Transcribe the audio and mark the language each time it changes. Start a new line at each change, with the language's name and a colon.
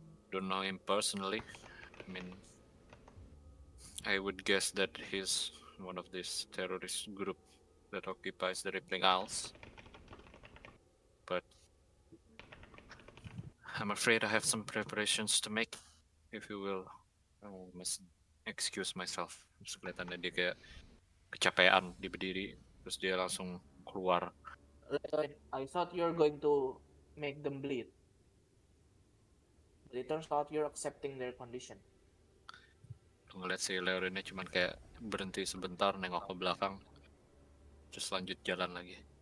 English: Don't know him personally. I mean, I would guess that he's one of this terrorist group that occupies the Rippling Isles. But I'm afraid I have some preparations to make, if you will. I must excuse myself.
Indonesian: Terus kelihatannya dia kayak kecapean, dia berdiri, terus dia langsung keluar.
English: I thought you're going to make them bleed. But it turns out you're accepting their condition.
Indonesian: Ngeliat si Leorinnya cuman kayak berhenti sebentar, nengok ke belakang, terus lanjut jalan lagi.